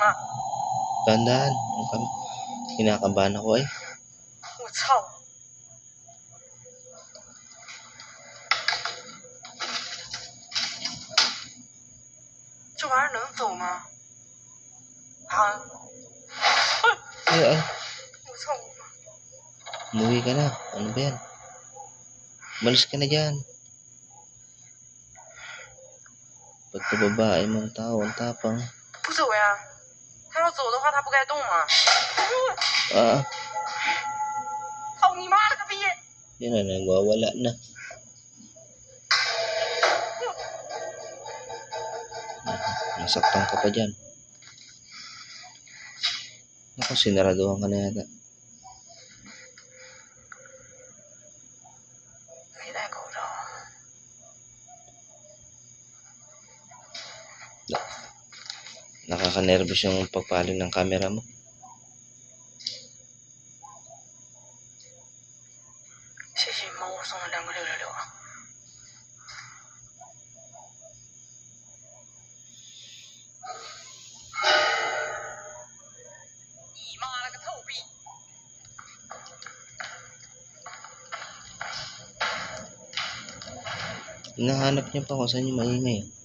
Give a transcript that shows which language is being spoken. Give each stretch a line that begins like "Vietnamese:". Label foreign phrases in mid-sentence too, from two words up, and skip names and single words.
Filipino: Tandaan. Kinakabahan ako eh.
Chinese: 我操！这玩意儿能走吗？啊！
Filipino: Ay, ay.
Chinese: 我操你妈！
Filipino: Umuwi ka na. Ano ba yan? Malis ka na dyan. Pagka babae mong tao, ang tapang.
Chinese: 不走呀！他要走的话，他不该动吗？
Filipino: Ah,
Chinese: 操你妈了个逼！
Filipino: yan na, nagwawala na. Nasaktan ka pa dyan. Ako, sinaraduhan ka na yata.
Chinese: 没戴口罩。
Filipino: Nakaka-nervous yung pagpaling ng camera mo.
Chinese: 谢谢猫送的2个666啊！你妈了个臭逼！
Filipino: Hinahanap niya pa kung saan yung maingay.